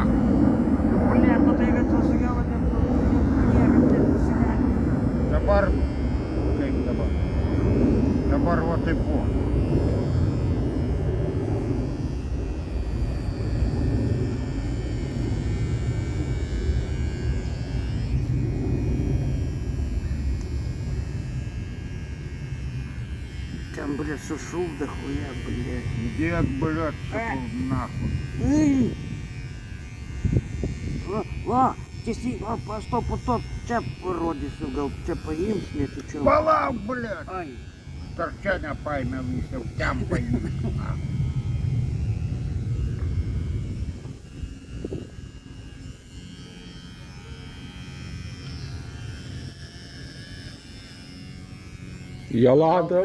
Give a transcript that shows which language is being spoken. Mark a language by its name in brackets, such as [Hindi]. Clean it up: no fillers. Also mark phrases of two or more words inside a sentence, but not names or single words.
[Russian] Блядь, ну [Lithuanian] tai vietą sakiau, kad niekam nesileidžiu. Dabar, kaip dabar? Dabar va taip buvo. [Russian] Там, блядь, сушил дохуя, блядь. Дед, блядь, [Lithuanian] sakau, nahуй. Эй! Va, tiesiog, aš to po to čia parodysiu, gal čia paims, netyčiau. Palauk, blядь! Ai, Tarčia nepaėmė visą, ten paėmė. Jolanta.